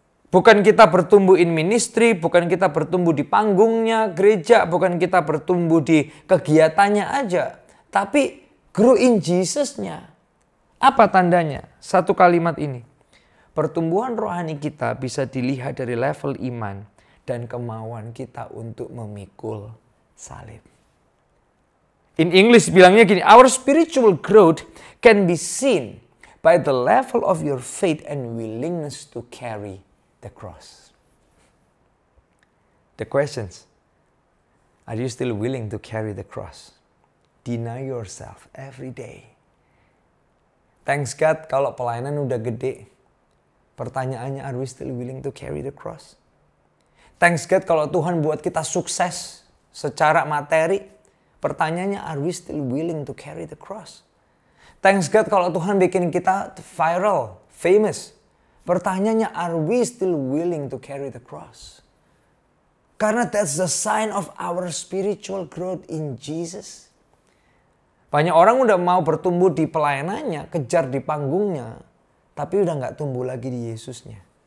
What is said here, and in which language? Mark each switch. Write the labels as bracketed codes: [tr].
[id] Bukan kita bertumbuh [en] in ministry, [id] bukan kita bertumbuh di panggungnya gereja, bukan kita bertumbuh di kegiatannya aja. Tapi [en] grow in Jesus-nya. [id] Apa tandanya? Satu kalimat ini. Pertumbuhan rohani kita bisa dilihat dari level iman dan kemauan kita untuk memikul salib. [en] In English [id] bilangnya gini, [en] our spiritual growth can be seen by the level of your faith and willingness to carry the cross. The questions, are you still willing to carry the cross? Deny yourself every day. Thanks God [id] kalau pelayanan udah gede. Pertanyaannya, [en] are we still willing to carry the cross? Thanks God [id] kalau Tuhan buat kita sukses secara materi. Pertanyaannya, [en] are we still willing to carry the cross? Thanks God [id] kalau Tuhan bikin kita viral, [en] famous. [id] Pertanyaannya, [en] are we still willing to carry the cross? [id] Karena [en] that's the sign of our spiritual growth in Jesus. [id] Banyak orang udah mau bertumbuh di pelayanannya, kejar di panggungnya, tapi udah nggak tumbuh lagi di Yesusnya.